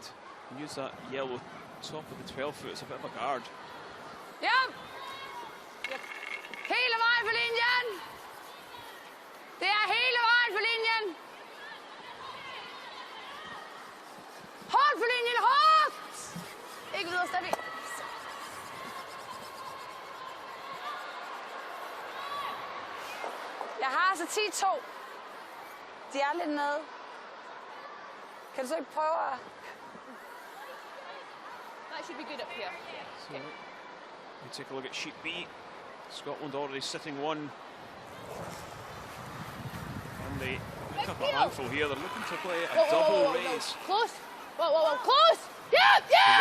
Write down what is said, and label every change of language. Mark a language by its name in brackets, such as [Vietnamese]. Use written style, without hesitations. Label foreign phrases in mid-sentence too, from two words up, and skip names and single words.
[English] Use that yellow top of the 12 foot. It's a bit of a guard. Yep. [Danish] Hele vejen på linjen. Det er hele vejen på linjen. Hold på linjen, hold! Ikke videre, Steffi. Jeg har altså 10-2. De er lidt nede. Kan du så ikke prøve at... [English] That should be good up here. So we take a look at sheet B. Scotland already sitting one. And they pick up a handful here. They're looking to play a double raise. Close. Whoa, whoa, whoa, close. Yep, yes.